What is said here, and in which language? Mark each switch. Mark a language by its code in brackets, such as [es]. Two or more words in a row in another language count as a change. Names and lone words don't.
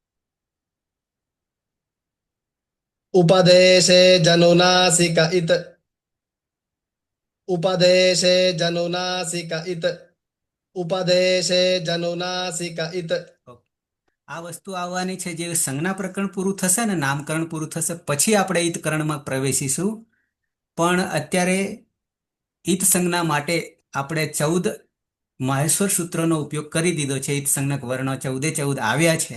[sa] उपदेशे जनुनासिक इत उपदेशे जनुनासिक इत उपदेशे जनुनासिक इत [gu] ઓકે. આ વસ્તુ આવવાની છે. જે સંજ્ઞા પ્રકરણ પૂરું થશે ને, નામકરણ પૂરું થશે, પછી આપણે ઈતકરણમાં પ્રવેશીશું. પણ અત્યારે ઈત સંજ્ઞા માટે આપણે 14 માહેશ્વર સૂત્રનો ઉપયોગ કરી દીધો છે. ઈત સંજ્ઞક વર્ણો 14 આવ્યા છે.